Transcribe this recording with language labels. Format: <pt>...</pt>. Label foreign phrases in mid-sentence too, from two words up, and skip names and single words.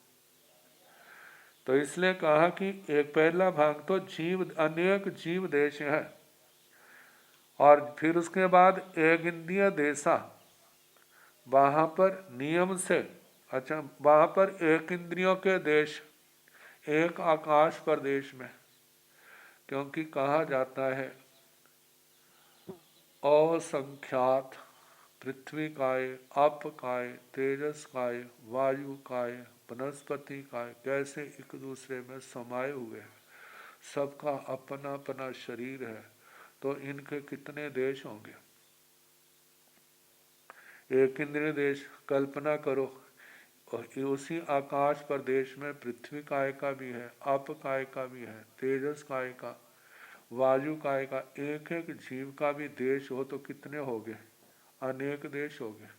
<hi>तो इसलिए कहा कि एक पहला भाग तो जीव, अनेक जीव देश है, और फिर उसके बाद एक इंद्रिय देशा, वहां पर नियम से, अच्छा वहां पर एक इंद्रियों के देश, एक आकाश प्रदेश में, क्योंकि कहा जाता है असंख्यात पृथ्वी काय, अप काय, तेजस काय, वायु काय, वनस्पति काय, कैसे एक दूसरे में समाये हुए हैं, सबका अपना अपना शरीर है, तो इनके कितने देश होंगे। एक इंद्रिय देश कल्पना करो, उसी आकाश प्रदेश में पृथ्वी काय का भी है, अप काय का भी है, तेजस काय का, वायु काय का, एक एक जीव का भी देश हो तो कितने हो गए, अनेक देश हो गए।</hi>